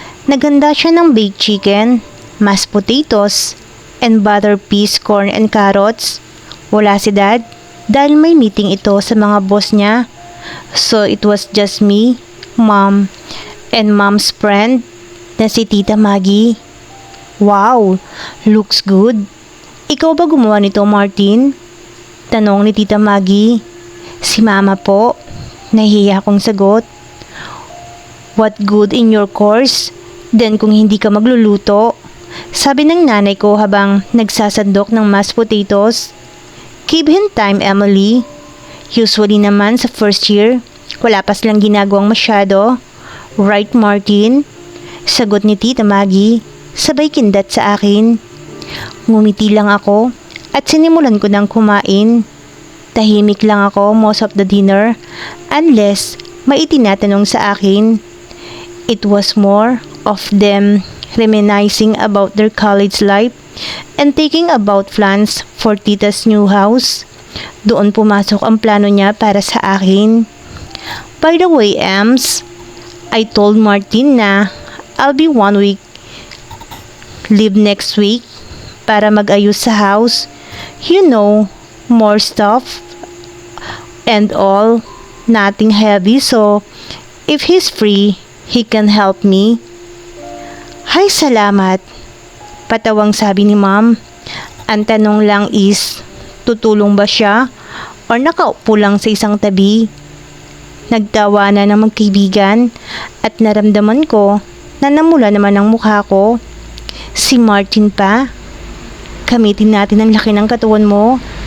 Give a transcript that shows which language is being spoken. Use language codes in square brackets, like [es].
[tl] Naganda siya ng [en] baked chicken, mashed potatoes, and butter peas, corn and carrots. [tl] Wala si Dad dahil may meeting ito sa mga boss niya. [en] So it was just me, Mom, and Mom's friend [tl] na si [en] Tita Maggie. Wow, looks good. [tl] Ikaw ba gumawa nito, Martin? Tanong ni Tita Maggie. Si Mama po. Nahihiya akong sagot. [en] What good in your course? [tl] Then kung hindi ka magluluto? Sabi ng nanay ko habang nagsasandok ng mashed potatoes. [en] Give him time, Emily. [tl] Usually naman sa first year, wala pa silang ginagawang masyado. [en] Right, Martin? [tl] Sagot ni Tita Maggie, sabay kindat sa akin. Ngumiti lang ako at sinimulan ko ng kumain. Tahimik lang ako [en] most of the dinner unless [tl] may itinatanong sa akin. [en] It was more of them reminiscing about their college life and thinking about plans for Tita's new house. [tl] Doon pumasok ang plano niya para sa akin. [en] By the way, Ems, I told Martin na I'll be 1 week leave next week [tl] para mag-ayos sa [en] house. You know, more stuff and all, nothing heavy, so if he's free, he can help me. [tl] Hay, salamat. Patawang sabi ni Mom. Ang tanong lang is, tutulong ba siya or nakaupo lang sa isang tabi? Nagtawa na ng magkaibigan at naramdaman ko na namula naman ang mukha ko. Si Martin pa. Gamitin natin ang laki ng katawan mo.